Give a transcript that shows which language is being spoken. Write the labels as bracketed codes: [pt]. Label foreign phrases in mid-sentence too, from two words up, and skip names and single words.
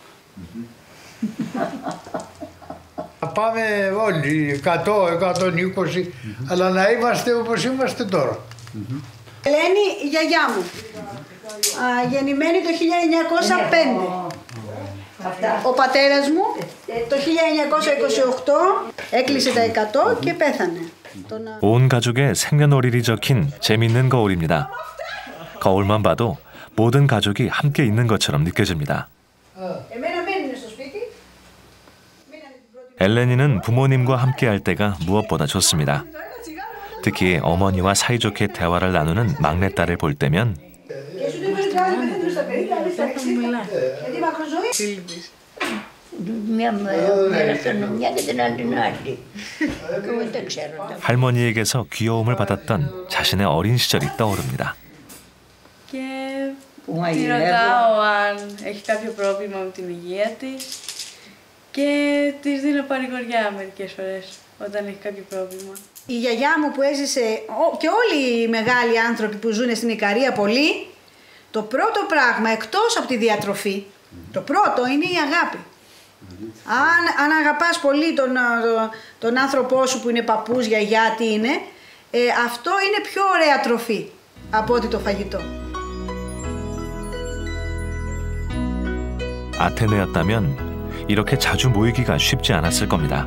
[el] Πάμε όλοι 100-120, αλλά να είμαστε όπως είμαστε τώρα. Ελένη, η γιαγιά μου, γεννημένη το 1905. Ο πατέρας μου το 1928 έκλεισε τα 100 και πέθανε. [ko] 온 가족의 생년월일이 적힌 재밌는 거울입니다. 거울만 봐도 모든 가족이 함께 있는 것처럼 느껴집니다. 엘레니는 부모님과 함께할 때가 무엇보다 좋습니다. 특히 어머니와 사이좋게 대화를 나누는 막내딸을 볼 때면 할머니에게서 귀여움을 받았던 자신의 어린 시절이 떠오릅니다. [el] Τη ρωτάω αν έχει κάποιο πρόβλημα με την υγεία της και της δίνω παρηγοριά μερικές φορές όταν έχει κάποιο πρόβλημα. Η γιαγιά μου που έζησε και όλοι οι μεγάλοι άνθρωποι που ζουν στην Ικαρία πολύ, το πρώτο πράγμα εκτός από τη διατροφή, το πρώτο είναι η αγάπη. Αν αγαπάς πολύ τον άνθρωπό σου που είναι παππούς, γιαγιά, τι είναι, αυτό είναι πιο ωραία τροφή από ότι το φαγητό. [ko] 아테네였다면 이렇게 자주 모이기가 쉽지 않았을 겁니다.